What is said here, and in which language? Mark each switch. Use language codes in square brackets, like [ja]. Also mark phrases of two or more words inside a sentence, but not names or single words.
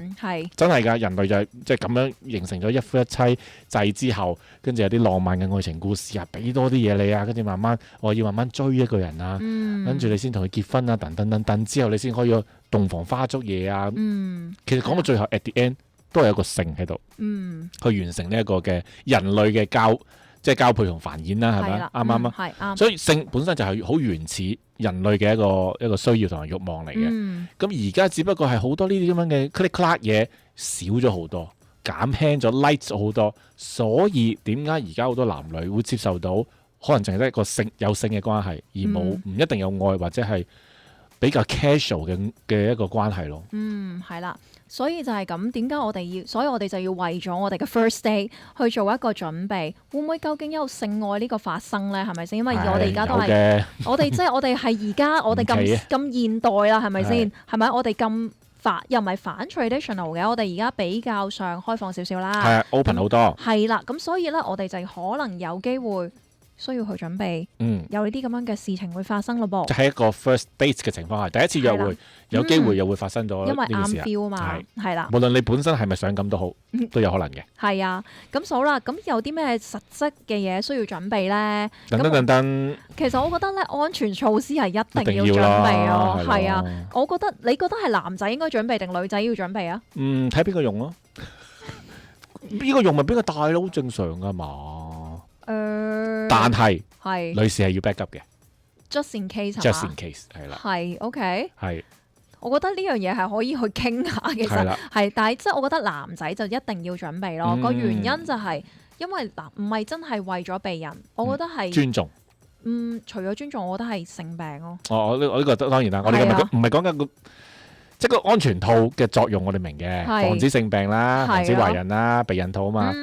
[yue] 係。真係㗎，人類就係即係咁樣形成咗一夫一妻制之後，跟住有啲浪漫嘅愛情故事啊，俾多啲嘢你啊，跟住慢慢我要慢慢追一個人啊，跟住你先同佢結婚啊，等之後你先可以洞房花燭夜啊。其實講到最後 [en] at the end。 [yue] 都係有個性喺度，去完成呢一個嘅人類嘅交配同繁衍啦，係咪？啱唔啱啊？係啱。所以性本身就係好原始人類嘅一個需要同埋慾望嚟嘅。咁而家只不過係好多呢啲咁樣嘅 [en] click clack [yue] 嘢少咗好多，減輕咗 light 咗好多。所以點解而家好多男女會接受到可能淨係得一個有性嘅關係，而唔一定有愛或者係比較 casual 嘅一個關係咯。係啦。所以就係咁，點解所以我哋就要為咗我哋嘅 [en] first day [yue] 去做一個準備，會唔會究竟有性愛呢個發生咧？係咪先？因為我哋而家都係我哋即係我哋係而家我哋咁現代啦，係咪先？係咪？我哋咁又唔係反 traditional 嘅，我哋而家比較上開放少少啦。係 open 好多。係啦，咁所以咧，我哋就可能有機會。需要去準備，有呢啲咁樣嘅事情會發生咯噃。就係一個 [en] first date [yue] 嘅情況下，第一次約會有機會又會發生咗呢件事。因為啱 feel 啊嘛，係啦。無論你本身係咪想咁都好，都有可能嘅。係啊，咁好啦，咁有啲咩實質嘅嘢需要準備咧？等。其實我覺得咧，安全措施係一定要準備咯。係啊，你覺得係男仔應該準備定女仔要準備啊？睇邊個用咯。邊個用咪邊個戴咯，好正常噶嘛。但係女士係要 [en] back up [yue] 嘅 [en] ，just in case ，just in case 係啦， [yue] 係 OK，係。我覺得呢樣嘢係可以去傾下，其實係，但係即係我覺得男仔就一定要準備咯。個原因就係因為嗱，唔係真係為咗避孕，我覺得係尊重。除咗尊重，我覺得係性病咯。我呢個當然啦，我哋唔係講緊個即係個安全套嘅作用，我哋明嘅，防止性病啦，防止懷孕啦，避孕套啊嘛。